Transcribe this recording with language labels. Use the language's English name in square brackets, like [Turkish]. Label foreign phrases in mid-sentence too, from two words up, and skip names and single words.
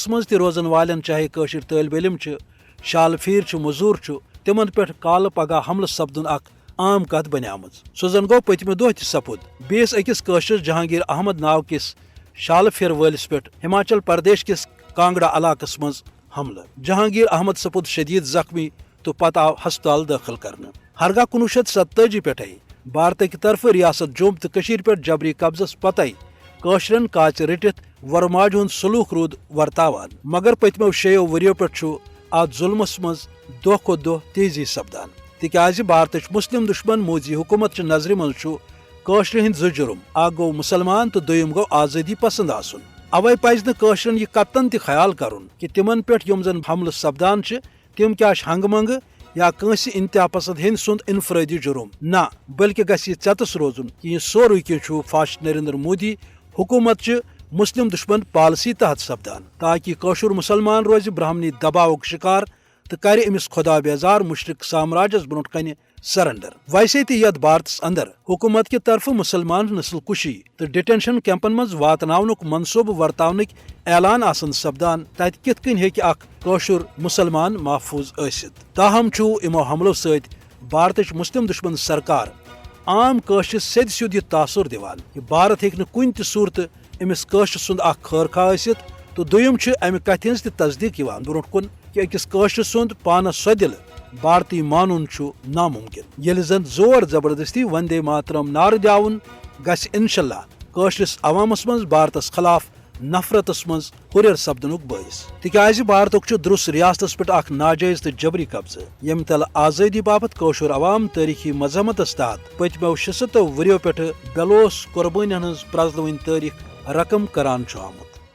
[Kashmiri] مز تہ روزن والن چاہے قشر طالب علم شال پھیر مزور تمن پہ کال پگہ حملہ سپدن اخ عام کت بنیام سو زن گو پتمہ دہ تہ سپد بیس اکس قشرس جہانگیر احمد ناو کس شال پھیر ولس پہ ہماچل پردیش کس کانگڑا علاقس مز حملہ جہانگیر احمد سپد شدید زخمی تو پتہ آو ہسپتال داخل کرنے ہرگاہ 1987 پہ بھارت [Urdu] کی طرف [Kashmiri] ریاست جوم تو پہ جبری قبضس پتہ قشرن کاچ رٹت ورماج ہند سلوک رود ورتاوان مگر پتمو 6 وریو پہ ات ظلمس مز دہ کھت دہ تیزی سپدان تکیاز بھارت مسلم دشمن موذی حکومت چہ نظر مز قشر ہند زٕ جرم اخ گو مسلمان تو دویم گو آزادی پسند آسن اوے پزِ نہٕ قشرن یہ قطن تہ خیال کرن کہ تمن پہ یم زن حملہ سپدان تم کیا ہنگ منگ یا کنس انتہا پسند ہند سند انفرادی جرم نہ بلکہ گھس یہ ژتس روزن کہ یہ سوری کینٛہہ فاسٹ نریندر مودی حکومت چہ مسلم دشمن پالسی تحت سپدان تاکہ قشر مسلمان روز برہمنی دباؤک شکار تو کر امس خدا بیزار مشرق سامراجس برونٹ کن سرنڈر ویسے تہ یت بھارتس اندر حکومت [Urdu] کی طرف [Kashmiri] مسلمان نسل کشی تو ڈیٹینشن کیمپن مز واتناونک منصوبہ ورتاونک اعلان آسن سپدان تت کت کن ہیکہ اخ قشر مسلمان محفوظ ٲسِتھ تاہم امو حملو ست بھارتچ مسلم دشمن سرکار عام قشرس سیٚد سیوٚد یہ تاثر دیوان کہ بھارت ہیکہ نہٕ کُنہِ تہِ صورتہٕ امس قشر سند اخ خٲرخواہ ٲسِتھ تو دویم امہ کتھ ہنز تہ تصدیق یوان برونٹ کن کہ أکس قشر سند پانس سۄ دل بھارتی مانن ناممکن ییٚلہِ زن زور زبردستی وندے ماترم نعرٕ دیاون گژھِ [Arabic] انشاءاللہ [Kashmiri] قشرس عوامس مز بھارتس خلاف نفرتس مز ہُریر سپدنک باعث تکیاز بھارتک درست ریاستس پہ اخ ناجائز تو جبری قبضہ یم تل آزادی باپت قشر عوام تاریخی مذمتس تحت پتمو 600 وریو پہ بلوس قربانی ہز پرزلوین تاریخ رقم کران آمت